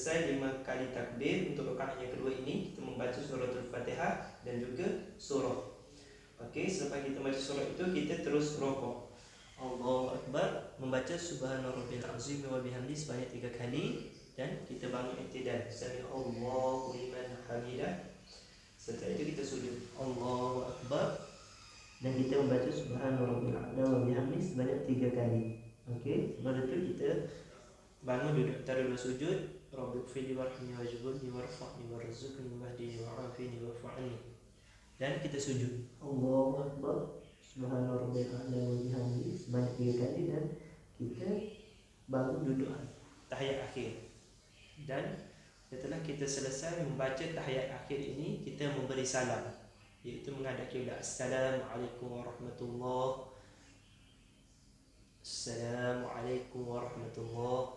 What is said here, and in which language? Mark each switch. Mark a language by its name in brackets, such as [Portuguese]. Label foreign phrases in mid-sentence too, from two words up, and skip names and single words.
[Malay] 5 kali takbir. Untuk rakaat yang kedua ini kita membaca suratul Fatihah dan juga surah. Okey, selepas kita baca surah itu kita terus rokok. [Arabic] الله أكبر, [Malay] membaca [Arabic] سبحان ربي العظيم وبحمده [Malay] sebanyak 3 kali dan kita bangun i'tidal. [Arabic] سمع الله لمن حمده. [Malay] Setelah itu kita sujud. [Arabic] الله أكبر [Malay] dan kita membaca [Arabic] سبحان ربي الأعلى وبحمده [Malay] sebanyak 3 kali. Okey, lepas itu kita bangun duduk antara dua sujud. [Arabic] رب اغفر لي وارحمني واجبرني وارفعني وارزقني واهدني وعافني واعف عني. [Malay] Dan kita sujud. [Arabic] الله أكبر سبحان ربي الأعلى وبحمده [Malay] sebanyak 3 kali dan kita bangun duduk tahiyat akhir. Dan setelah kita selesai membaca tahiyat akhir ini, kita memberi salam, iaitu menghadap kiblat. [Arabic] السلام عليكم ورحمة الله. السلام عليكم ورحمة الله.